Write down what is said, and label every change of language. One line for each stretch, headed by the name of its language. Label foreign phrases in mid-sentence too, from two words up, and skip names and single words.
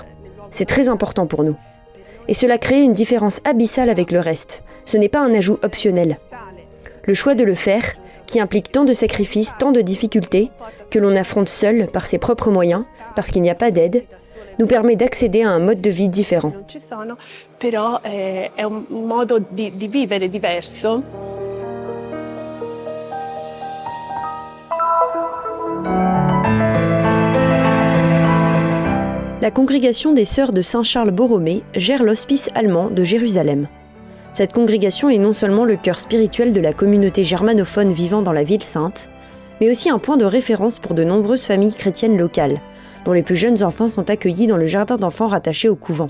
French: C'est très important pour nous. Et cela crée une différence abyssale avec le reste. Ce n'est pas un ajout optionnel. Le choix de le faire, qui implique tant de sacrifices, tant de difficultés, que l'on affronte seul par ses propres moyens, parce qu'il n'y a pas d'aide, nous permet d'accéder à un mode de vie différent.
Italian: Però è un modo di vivere diverso.
French: La congrégation des sœurs de Saint-Charles-Borromée gère l'hospice allemand de Jérusalem. Cette congrégation est non seulement le cœur spirituel de la communauté germanophone vivant dans la ville sainte, mais aussi un point de référence pour de nombreuses familles chrétiennes locales, dont les plus jeunes enfants sont accueillis dans le jardin d'enfants rattaché au couvent.